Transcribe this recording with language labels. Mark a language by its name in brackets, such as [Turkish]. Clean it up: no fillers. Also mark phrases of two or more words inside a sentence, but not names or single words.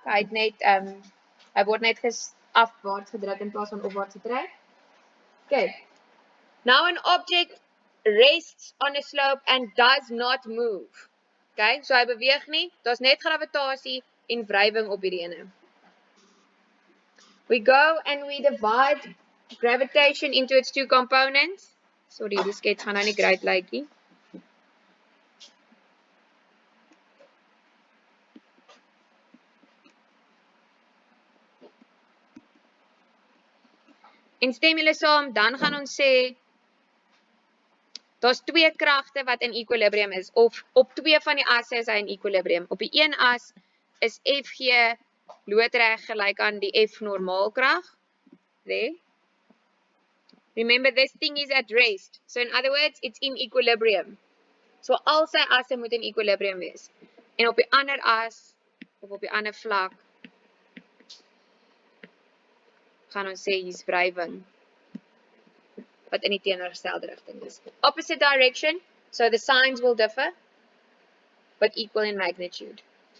[Afrikaans] Hy het net hy word net afwaarts gedruk in plaas van opwaarts getrek. Okay. [English] Now an object rests on a slope and does not move. [Afrikaans] Okay, so hy beweeg nie. Daar's net gravitasie en wrywing op hierdie ene. [English] We go and we divide gravitation into its two components. Sorry, [Afrikaans] die skets gaan nou nie great lyk nie. En stem julle saam, dan gaan ons sê daar's twee kragte wat in equilibrium is, of op twee van die asse is hy in equilibrium. Op die een as is Fg loodreg gelyk aan die F normaalkrag. [English] There. Remember, this thing is at rest. So in other words, it's in equilibrium. [Afrikaans] So al sy asse moet in equilibrium wees. En op die ander as, of op die ander vlak, gaan ons sê hier's wrywing, wat in die teenoorgestelde rigting is. [English] Opposite direction, so the signs will differ, but equal in magnitude.